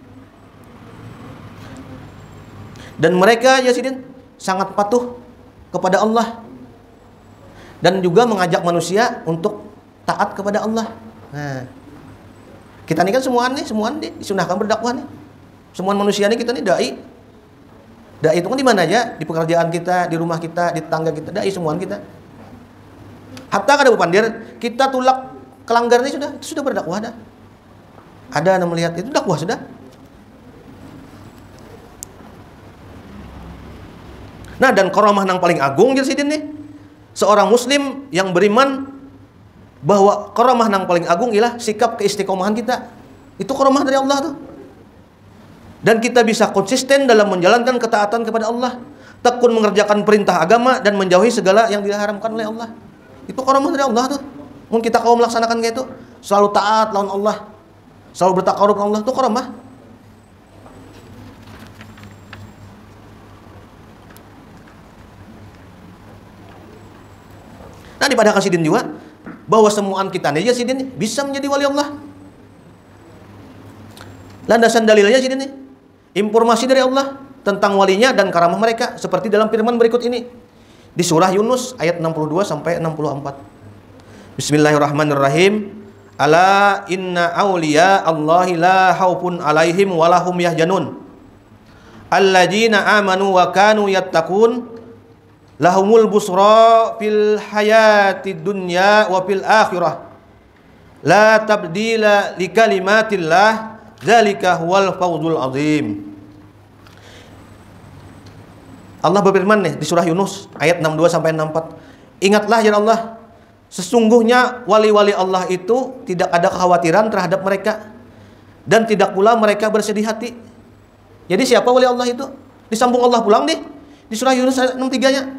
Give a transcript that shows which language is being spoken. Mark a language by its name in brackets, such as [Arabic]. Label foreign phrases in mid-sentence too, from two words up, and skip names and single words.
[Indonesian] Dan mereka Jasidin sangat patuh kepada Allah dan juga mengajak manusia untuk taat kepada Allah. Nah, kita ini kan semuaan nih disunahkan berdakwah nih. Semua manusia nih kita nih dai. Dai itu kan di mana aja, di pekerjaan kita, di rumah kita, di tetangga kita, dai semuaan kita. [Banjar] Hatta kada bupandir, kita tulak kelanggar ini sudah berdakwah dah. [Indonesian] Ada yang melihat itu dakwah sudah. Nah, dan karamah nang paling agung Jasidin nih, seorang muslim yang beriman bahwa karamah nang paling agung ialah sikap keistiqomahan kita. Itu karamah dari Allah tuh. Dan kita bisa konsisten dalam menjalankan ketaatan kepada Allah, tekun mengerjakan perintah agama dan menjauhi segala yang diharamkan oleh Allah. Itu karamah dari Allah tuh. Mungkin kita kalau melaksanakan kayak itu, selalu taat lawan Allah, selalu bertakarub lawan Allah, itu karamah. Nah, daripada Jasidin juga bahwa semuaan kita nih Jasidin bisa menjadi wali Allah. Landasan dalilnya Jasidin nih, informasi dari Allah tentang walinya dan karamah mereka seperti dalam firman berikut ini di surah Yunus ayat 62 sampai 64. [Arabic] Bismillahirrahmanirrahim. ألا إن أولياء الله لا خوف عليهم ولا هم يحزنون. الذين آمنوا وكانوا يتقون لهم البشرى في الحياة الدنيا وفي الآخرة لا تبديل لكلمات الله ذلك هو الفوز العظيم. [Indonesian] Allah berfirman nih di surah Yunus ayat 62 sampai 64. Ingatlah ya Allah, sesungguhnya wali-wali Allah itu tidak ada kekhawatiran terhadap mereka dan tidak pula mereka bersedih hati. Jadi siapa wali Allah itu? Disambung Allah pulang nih di surah Yunus ayat 63-nya.